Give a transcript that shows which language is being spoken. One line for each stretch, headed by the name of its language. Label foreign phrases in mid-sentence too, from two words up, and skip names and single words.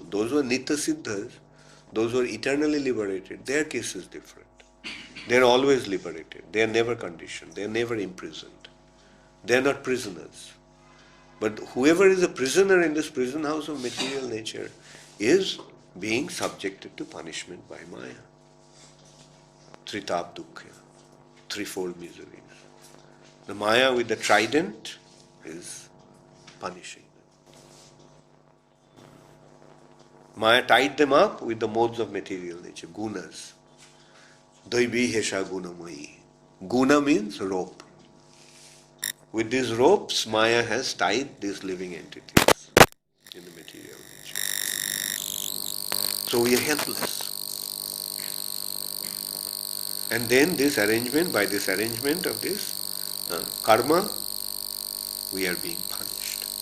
English: Those who are
Sanskrit: Nitya Siddhas,
English: those who are eternally liberated, their case is different. They are always liberated. They are never conditioned. They are never imprisoned. They are not prisoners. But whoever is a prisoner in this prison house of material nature is being subjected to punishment by Maya.
Sanskrit: Tritab dukkha,
English: threefold miseries. The Maya with the trident is punishing them. Maya tied them up with the modes of material nature, gunas.
Sanskrit: Daivi hesha gunamayi.
English: Guna means rope. With these ropes, Maya has tied these living entities in the material nature. So we are helpless. And then by this arrangement of this karma, we are being punished.